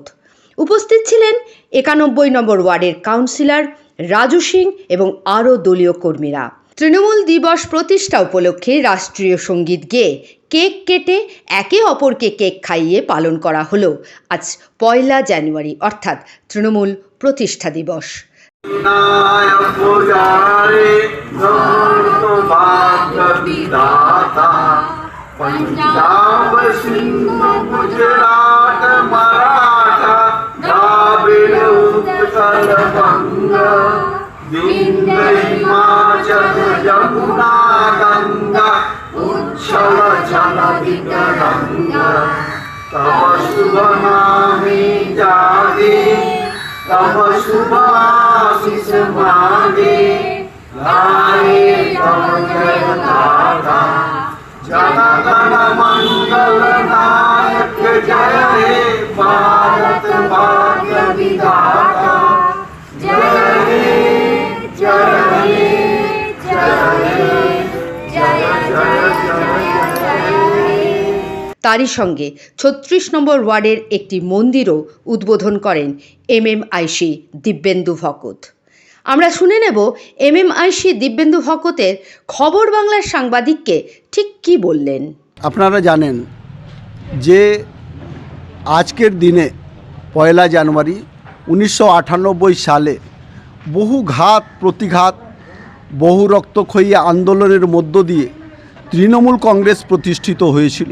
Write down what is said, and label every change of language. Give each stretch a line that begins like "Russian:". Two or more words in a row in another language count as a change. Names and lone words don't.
Bangla: উপস্থিত ছিলেন 91 নম্বর ওয়ার্ডের কাউন্সিলর রাজু সিং এবং আরও দলীয় কর্মীরা। তৃণমূল দিবস প্রতিষ্ঠা উপলক্ষে রাষ্ট্রীয় সঙ্গীত গেয়ে কেক কেটে একে অপরকে কেক খাইয়ে পালন করা হলো আজ 1 জানুয়ারি, অর্থাৎ তৃণমূল প্রতিষ্ঠা দিবস। পঞ্জাব সিন্ধ গুজরাট মারাঠা দ্রাবিড় উৎকল বঙ্গ বিন্ধ্য হিমাচল যমুনা গঙ্গা উচ্ছল জলধি তরঙ্গা তব শুভ নামে জাগে তব শুভ আশিস মাগে গাহে তব জয় গাথা জন গণ মঙ্গল নায়ক জয় হে ভারত ভাগ্য বিধাতা জয় হে জয় হে জয় হে জয় জয় জয় তারই সঙ্গে 36 নম্বর ওয়ার্ডের একটি মন্দিরও উদ্বোধন করেন এমএমআইসি দিব্যেন্দু ভকত। আমরা শুনে নেব এমএমআইসি দিব্যেন্দু ভকতের খবর বাংলার সাংবাদিককে ঠিক কি বললেন। আপনারা জানেন যে আজকের দিনে 1 জানুয়ারি 1998 সালে বহু ঘাত প্রতিঘাত, বহু রক্তক্ষয়ী আন্দোলনের মধ্য দিয়ে তৃণমূল কংগ্রেস প্রতিষ্ঠিত হয়েছিল।